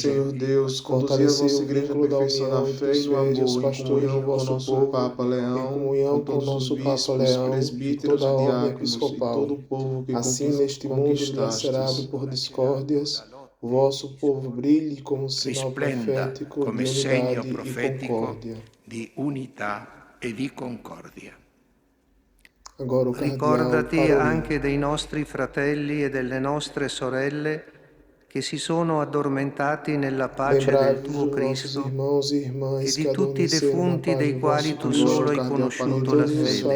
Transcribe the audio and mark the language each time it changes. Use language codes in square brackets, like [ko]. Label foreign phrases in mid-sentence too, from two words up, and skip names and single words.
[pt] Senhor Deus, conduzi a vossa igreja à perfeição da fé e no amor, em comunhão com o nosso Papa Leão, em comunhão com o nosso Papa Leão, presbíteros, toda a ordem episcopal, todo o povo que assim neste mundo dilacerado por discórdias, o vosso povo brilhe como sinal profético de unidade e concórdia. [it] Di unità e di concordia. [pt] Agora, [it] ricordati anche dei nostri fratelli e delle nostre sorelle che si sono addormentati nella pace del tuo Cristo e di tutti i defunti dei quali tu solo hai conosciuto la fede.